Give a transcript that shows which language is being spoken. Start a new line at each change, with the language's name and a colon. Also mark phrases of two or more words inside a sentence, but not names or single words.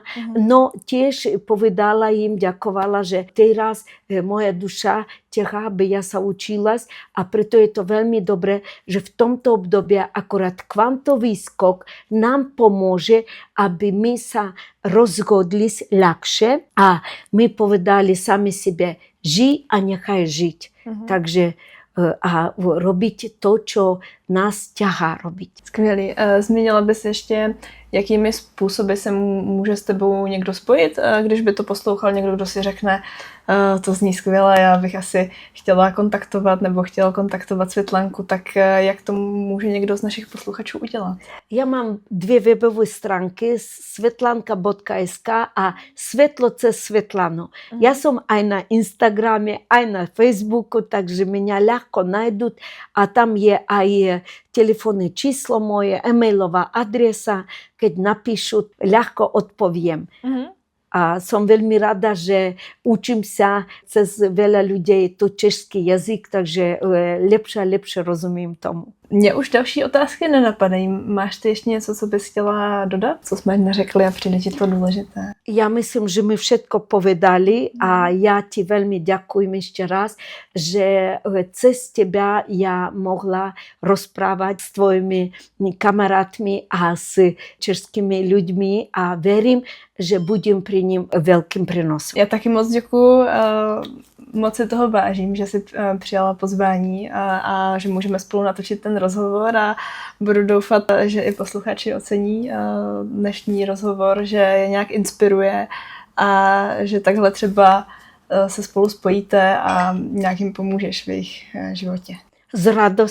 Slovak: No tiež povedala im, ďakovala, že teraz moja duša ťahá, aby ja sa učila a preto je to veľmi dobré, že v tomto období akorát kvantový skok nám pomôže, aby my sa rozhodli ľahšie a my povedali sami sebe, žij a nechaj žiť. Takže a robiť to, čo nás ťahá robiť.
Czech: Skvělý. Zmínila bys ještě, jakými způsoby se může s tebou někdo spojit, když by to poslouchal někdo, kdo si řekne, to zní skvěle, já bych asi chtěla kontaktovat nebo chtěla kontaktovat Světlanku, tak jak to může někdo z našich posluchačů udělat?
Slovak: Ja mám dve webové stránky, svetlanka.sk a Svetlo cez Svetlanu. Ja som aj na Instagrame, aj na Facebooku, takže mňa ľahko nájdú a tam je aj telefónne číslo moje, e-mailová adresa, keď napíšu, ľahko odpoviem. A som veľmi rada, že učím sa cez veľa ľudí to český jazyk, takže lepšie a lepšie rozumím tomu.
Czech: Mně už další otázky nenapadají. Máš ty ještě něco, co bys chtěla dodat? Co jsme neřekli a přijde ti to důležité?
Slovak: Ja myslím, že my všetko povedali a ja ti veľmi ďakujem ešte raz, že cez teba ja mohla rozprávať s tvojimi kamarátmi a s českými ľuďmi a verím, že budem pri ním veľkým prenosom.
Czech: Já taky moc děkuju. Moc si toho vážím, že jsi přijala pozvání a že můžeme spolu natočit ten rozhovor a budu doufat, že i posluchači ocení dnešní rozhovor, že je nějak inspiruje a že takhle třeba se spolu spojíte a nějak jim pomůžeš v jejich životě.